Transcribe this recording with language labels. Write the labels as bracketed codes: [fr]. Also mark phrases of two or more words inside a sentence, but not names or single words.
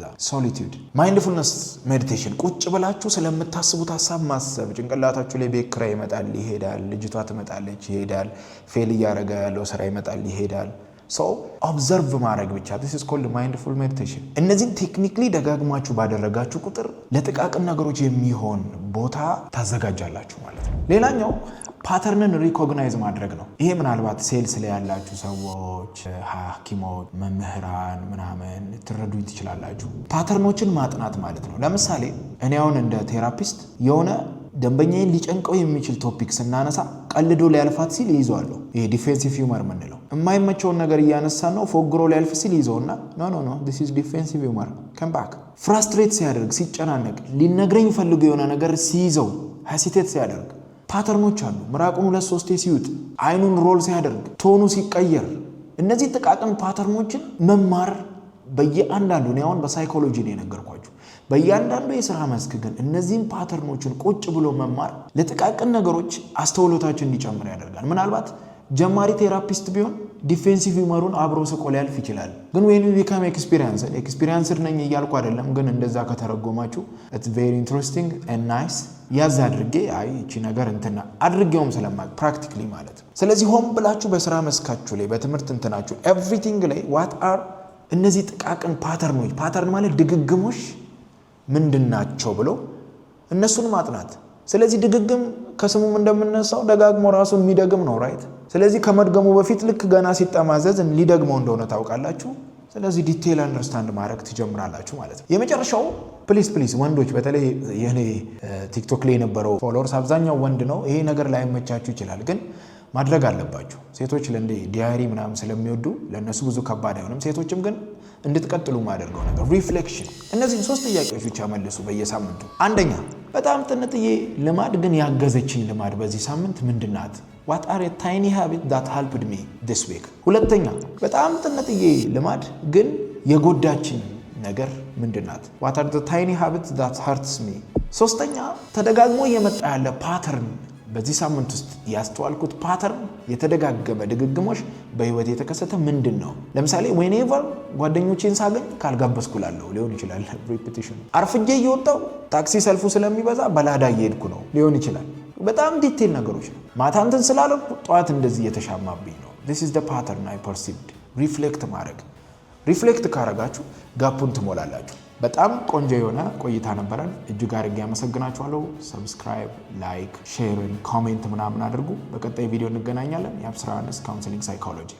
[am] ሶሊቲዩድ። [en] mindfulness meditation፣ [am] ቁጭ ብላችሁ ስለምታስቡት ሐሳብ ማሰብ። ጭንቅላታችሁ ላይ ቤት ኪራይ ይመጣል ይሄዳል፣ ልጅቷ ትመጣለች ይሄዳል፣ ፌል እያደረገ ያለው ስራ ይመጣል ይሄዳል። ኦብዘርቭ ማድረግ ብቻ። [en] this is called mindful meditation። [am] እነዚህን ቴክኒክሊ ደጋግማችሁ ባደረጋችሁ ቁጥር ለጥቃቅን ነገሮች የሚሆን ቦታ ታዘጋጃላችሁ ማለት ነው። ሌላኛው ፓተርንን ሪኮግናይዝ ማድረግ ነው። ይሄ ምናልባት ሴልስ ላይ ያላችሁ ሰዎች፣ ሐኪሞች፣ መምህራን ምናምን ትረዱኝ ትችላላችሁ። ፓተርኖችን ማጥናት ማለት ነው። ለምሳሌ እኔ አሁን እንደ ቴራፒስት የሆነ ደንበኛዬን ሊጨንቀው የሚችል ቶፒክ ስናነሳ ቀልዶ ሊያልፋት ሲል ይይዘዋለሁ። ይሄ [en] defensive humor [am] ምንለው። የማይመቸውን ነገር እያነሳን ነው ፎግሮ ሊያልፍ ሲል ይዘውና ኖ [en] this is defensive humor come back። [am] ፍራስትሬት ሲያደርግ ሲጨናነቅ ሊነግረኝ ፈልጎ የሆነ ነገር ሲይዘው ሄሲቴት ሲያደርግ ፓተርኖች አሉ። ምራቁን 2-3 ሲውጥ፣ አይኑን ሮል ሲያደርግ፣ ቶኑ ሲቀየር፣ እነዚህ ጥቃቅን ፓተርኖችን መማር በየአንዳንዱ ነው። አሁን በሳይኮሎጂ ነው የነገርኳችሁ። በእያንዳንዱ የሥራ መስክ ግን እነዚህን ፓተርኖችን ቁጭ ብሎ መማር ለጥቃቅን ነገሮች አስተውሎታችን እንዲጨምር ያደርጋል። ምናልባት ጀማሪ ቴራፒስት ቢሆን ዲፌንሲቭ ሂውመሩን አብሮ ስቆ ሊያልፍ ይችላል። ግን [en] when you become experienced [am] ነኝ እያልኩ አይደለም፣ ግን እንደዛ ከተረጎማችሁ [en] it's very interesting and nice [am] ያዝ አድርጌ እቺ ነገር እንትና አድርጌውም ስለማቅ ፕራክቲካሊ ማለት ነው። ስለዚህ ሆም ብላችሁ በሥራ መስካችሁ ላይ በትምህርት እንትናችሁ ኤቭሪቲንግ ላይ [en] what are [am] እነዚህ ጥቃቅን ፓተርኖች፣ ፓተርን ማለት ድግግሞሽ ምንድናቸው ብሎ እነሱን ማጥናት። ስለዚህ ድግግም ከስሙም እንደምነሳው ደጋግሞ ራሱን የሚደግም ነው ራይት። ስለዚህ ከመድገሙ በፊት ልክ ገና ሲጠማዘዝ ሊደግመው እንደሆነ ታውቃላችሁ። ስለዚህ [en] detail understand [am] ማድረግ ትጀምራላችሁ ማለት ነው። የመጨረሻው ፕሊስ ወንዶች፣ በተለይ የኔ ቲክቶክ ላይ የነበረው ፎሎወርስ አብዛኛው ወንድ ነው። ይሄ ነገር ላይመቻችሁ ይችላል፣ ግን ማድረግ አለባችሁ። ሴቶች ለእንደ ዲያሪ ምናምን ስለሚወዱ ለእነሱ ብዙ ከባድ አይሆንም። ሴቶችም ግን እንድትቀጥሉ ማደርገው ነገር ሪፍሌክሽን። እነዚህን 3 ጥያቄዎች ብቻ መልሱ በየሳምንቱ። አንደኛ፣ በጣም ጥንጥዬ ልማድ ግን ያገዘችኝ ልማድ በዚህ ሳምንት ምንድናት? [en] what are a tiny habit that helped me this week? [am] ሁለተኛ፣ በጣም ጥንጥዬ ልማድ ግን የጎዳችኝ ነገር ምንድናት? [en] what are the tiny habits that hurts me? [am] ሶስተኛ፣ ተደጋግሞ የመጣ ያለ ፓተርን በዚህ ሳምንት ውስጥ ያስተዋልኩት ፓተርን የተደጋገመ ድግግሞሽ በህይወት የተከሰተ ምንድነው? ለምሳሌ whenever ጓደኞቼን ሳገኝ ካልጋበስኩላለሁ ሊሆን ይችላል። ሪፒቲሽን። አርፍጄ እየወጣው ታክሲ ሰልፉ ስለሚበዛ በላዳ እየሄድኩ ነው ሊሆን ይችላል። በጣም ዲቴል ነገሮች ነው። ማታ እንትን ስላለው ጠዋት እንደዚህ እየተሻማብኝ ነው። [en] this is the pattern I perceived። [am] ሪፍሌክት ማድረግ። ሪፍሌክት ካረጋችሁ ጋፑን ትሞላላችሁ። በጣም ቆንጆ የሆነ ቆይታ ነበረን። እጅግ አድርጌ አመሰግናችኋለሁ። [en] subscribe, like, share, comment [am] ምናምን አድርጉ። በቀጣይ ቪዲዮ እንገናኛለን። የአብስራ ዮሐንስ [en] counseling psychology